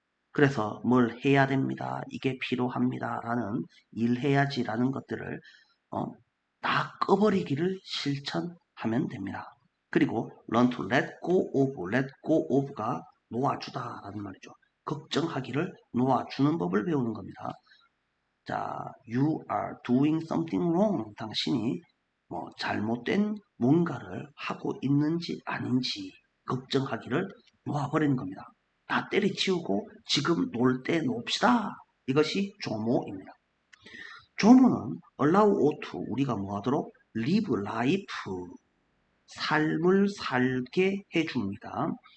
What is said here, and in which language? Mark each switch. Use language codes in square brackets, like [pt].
[ko] 그래서 뭘 해야 됩니다. 이게 필요합니다. 라는 일해야지라는 것들을 다 꺼버리기를 실천하면 됩니다. 그리고 [en] learn to let go of [ko] 가 놓아주다라는 말이죠. 걱정하기를 놓아주는 법을 배우는 겁니다. [en] 자, you are doing something wrong. [ko] 당신이 뭐 잘못된 뭔가를 하고 있는지 아닌지 걱정하기를 놓아버리는 겁니다. 다 때려치우고 지금 놀 때 놉시다. 이것이 조모입니다. 조모는 [en] allow or to [ko] 우리가 뭐 하도록 [en] live life [ko] 삶을 살게 해줍니다.